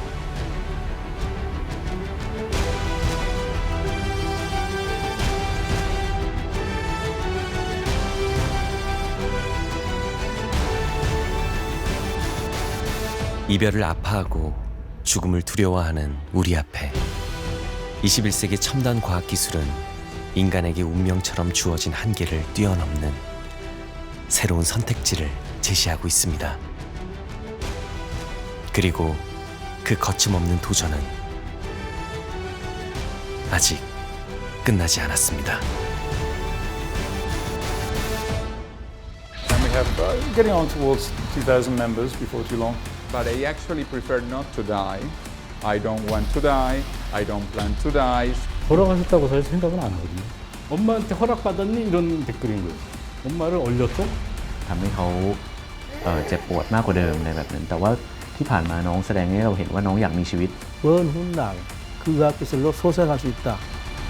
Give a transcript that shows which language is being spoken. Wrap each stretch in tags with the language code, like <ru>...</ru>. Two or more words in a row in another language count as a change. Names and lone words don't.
<ko>이별을 아파하고 죽음을 두려워하는 우리 앞에 21세기 첨단 과학기술은 인간에게 운명처럼 주어진 한계를 뛰어넘는 새로운 선택지를 제시하고 있습니다. 그리고 그 거침없는 도전은 아직 끝나지 않았습니다.</ko> <en>And we have getting on towards 2,000 members before too long. but I actually prefer not to die. I don't want to die. I don't plan to die.</en> <ko>돌아가셨다고 사실 생각은 안 하거든요. 엄마한테 허락받았니? 이런 댓글인 거예요. 엄마를 얼렸어?</ko> <th>ทำให้เขาเจ็บปวดมากกว่าเดิมในแบบนั้นแต่ว่าที่ผ่านมาน้องแสดงให้เราเห็นว่าน้องอยากมีชีวิต</th> <ko>먼 훗날 그 앞에서 소생할 수 있다.</ko>